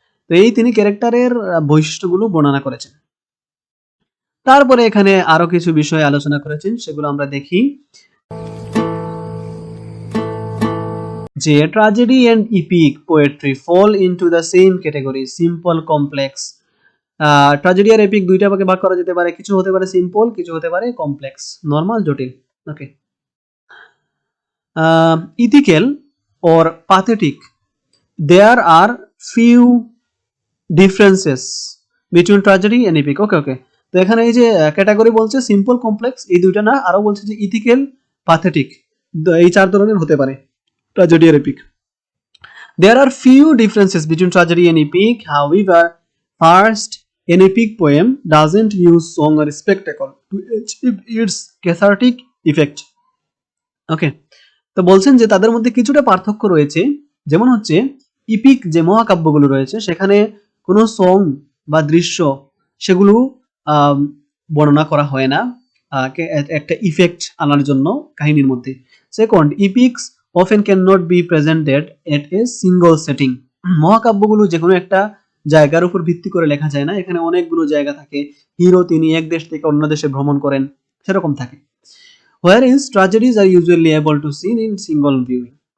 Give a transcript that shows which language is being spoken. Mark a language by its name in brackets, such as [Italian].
[Bangla] তো এই তিনি ক্যারেক্টারের বৈশিষ্ট্যগুলো বর্ণনা করেছেন। তারপরে এখানে আরো কিছু বিষয় আলোচনা করেছেন, সেগুলো আমরা দেখি। [English] যে tragedy and epic poetry fall into the same category, simple, complex. [Bangla] Tragedy আর epic দুইটা ভাগে ভাগ করা যেতে পারে, কিছু হতে পারে সিম্পল, কিছু হতে পারে কমপ্লেক্স, নরমাল, জটিল। [English] Okay, ethical or pathetic, there are few differences between tragedy and epic. [Bangla] ওকে ওকে, তো এখানে এই যে ক্যাটাগরি বলছে সিম্পল, কমপ্লেক্স, এই দুইটা না, আরো বলছে যে ইথিক্যাল, প্যাথেটিক, এই চার ধরনের হতে পারে tragedy আর epic. [English] There are few differences between tragedy and epic. However, first, an epic poem doesn't use song or spectacle to achieve its cathartic effect. [Bangla] ওকে, তো বলছেন যে তাদের মধ্যে কিছুটা পার্থক্য রয়েছে, যেমন হচ্ছে ইপিক যে মহাকাব্যগুলো রয়েছে সেখানে কোনো সং বা দৃশ্য সেগুলো বর্ণনা করা হয় না একটা ইফেক্ট আনার জন্য কাহিনীর মধ্যে। [English] Second, epics often can not be presented at a single setting. [Bangla] মহাকাব্যগুলো যে কোনো একটা জায়গার উপর ভিত্তি করে লেখা যায় না, এখানে অনেকগুলো জায়গা থাকে, হিরো তিনি এক দেশ থেকে অন্য দেশে ভ্রমণ করেন, সেরকম থাকে। [English] Whereas tragedies are usually able to seen in single viewing.